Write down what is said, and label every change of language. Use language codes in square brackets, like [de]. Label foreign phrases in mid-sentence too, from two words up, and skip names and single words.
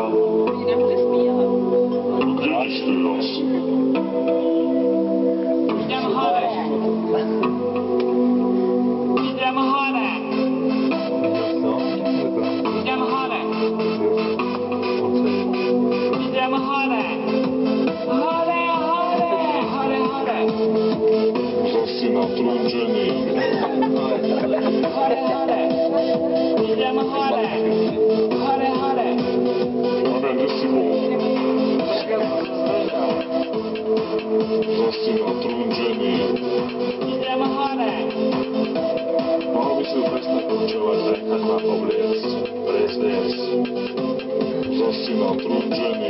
[cs] Oni nebude zpívat. [sk] Idem hore. Idem hore. Idem hore. Idem hore. Hore, hore, hore, hore. Zasi natrúžený. Hore, hore. Idem hore. Hore, hore. Pane, kde si bol? Zasi natrúžený. Idem hore. Mal by si ju prestať počúvať, nechať ma obliecť. Prezviec. Zasi natrúžený.